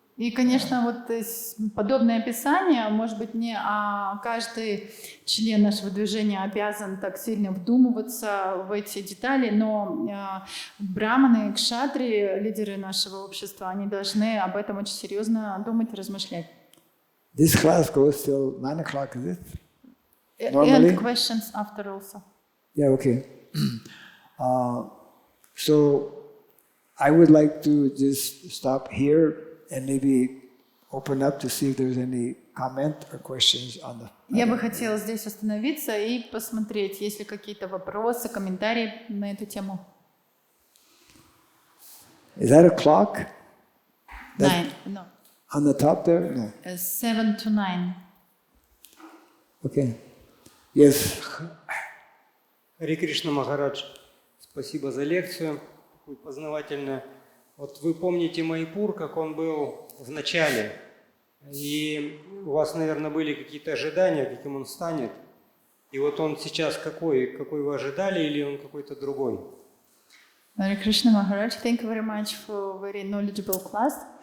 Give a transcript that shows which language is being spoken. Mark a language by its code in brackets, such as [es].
[ru] И, конечно, вот подобное описание, может быть, не каждый член нашего движения обязан так сильно вдумываться в эти детали, но браманы и кшатри, лидеры нашего общества, они должны об этом очень серьезно думать и размышлять. [en] This class goes till 9 o'clock, is it? Normally? And questions after also. Yeah, okay. So I would like to just stop here and maybe open up to see if there's any comment or questions on the... [ru] Я бы хотела здесь остановиться и посмотреть, есть ли какие-то вопросы, комментарии на эту тему. [en] Is that a clock? 9, no. On the top there? No. 7 to 9. Okay. Yes. [ru] Харе Кришна Махарадж, спасибо за лекцию, такую познавательную. Вот вы помните Маяпур, как он был в начале, и у вас, наверное, были какие-то ожидания, каким он станет. И вот он сейчас какой вы ожидали, или он какой-то другой? [en] Hare Krishna Maharaj, thank you very much for a very knowledgeable class.